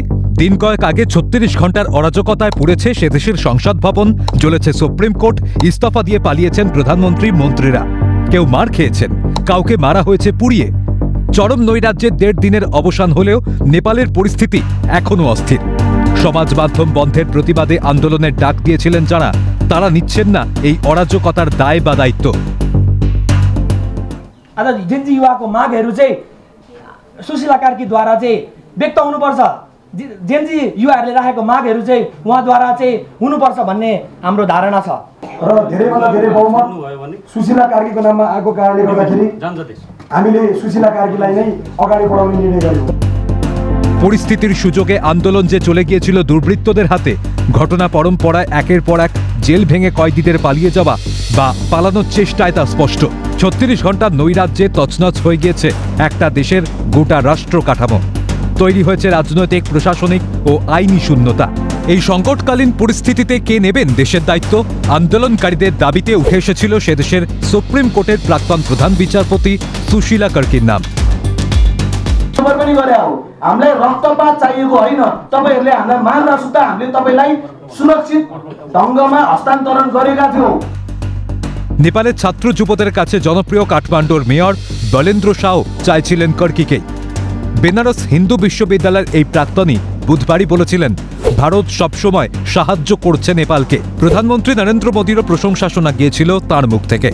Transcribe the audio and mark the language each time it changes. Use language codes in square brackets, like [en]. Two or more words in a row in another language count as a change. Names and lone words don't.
[bn] দিন কয়েক আগে ৩৬ ঘন্টার অরাজকতায় পুড়েছে সে দেশের সংসদ ভবন, জ্বলেছে সুপ্রিম কোর্ট, ইস্তফা দিয়ে পালিয়েছেন প্রধানমন্ত্রী, মন্ত্রীরা। কেউ মার খেয়েছেন, কাউকে মারা হয়েছে পুড়িয়ে। চরম নৈরাজ্যের ১.৫ দিনের অবসান হলেও নেপালের পরিস্থিতি এখনও অস্থির। সমাজ মাধ্যম বন্ধের প্রতিবাদে আন্দোলনের ডাক দিয়েছিলেন যারা, তারা নিচ্ছেন না এই অরাজকতার দায় বা দায়িত্ব। [ne] जेन्जी युवाको मागहरू चाहिँ सुशीला कार्कीद्वारा चाहिँ व्यक्त हुनुपर्छ। जेन्जी युवाहरूले राखेको मागहरू चाहिँ उहाँद्वारा चाहिँ हुनुपर्छ भन्ने हाम्रो धारणा छ र धेरैभन्दा धेरै बहुमत सुशीला कार्कीको नाममा आएको कारणले गर्दाखेरि हामीले सुशीला कार्कीलाई नै अगाडि बढाउने निर्णय गर्यौं। [bn] পরিস্থিতির সুযোগে আন্দোলন যে চলে গিয়েছিল দুর্বৃত্তদের হাতে, ঘটনা পরম্পরায় একের পর এক জেল ভেঙে কয়েদিদের পালিয়ে যাওয়া বা পালানোর চেষ্টায় তা স্পষ্ট। ৩৬ ঘন্টার নৈরাজ্যে তছনছ হয়ে গিয়েছে একটা দেশের গোটা রাষ্ট্র কাঠামো। তৈরি হয়েছে রাজনৈতিক, প্রশাসনিক ও আইনি শূন্যতা। এই সংকটকালীন পরিস্থিতিতে কে নেবেন দেশের দায়িত্ব? আন্দোলনকারীদের দাবিতে উঠে এসেছিল সে দেশের সুপ্রিম কোর্টের প্রাক্তন প্রধান বিচারপতি সুशीला कार्कीর नाम। [ne] हामीलाई रक्तपात चाहिएको होइन, तपाईहरुले हामीलाई मार नसुता हामीले तपाईलाई सुरक्षित ढंगमा हस्तान्तरण गरेका थियौं। [bn] নেপালের ছাত্র যুবদের কাছে জনপ্রিয় কাঠমান্ডুর মেয়র বলেন্দ্র শাও চাইছিলেন কার্কিকে। বেনারস হিন্দু বিশ্ববিদ্যালয়ের এই প্রাক্তনী বুধবারই বলেছিলেন, ভারত সবসময় সাহায্য করছে নেপালকে। প্রধানমন্ত্রী নরেন্দ্র মোদীরও প্রশংসা শোনা গিয়েছিল তাঁর মুখ থেকে।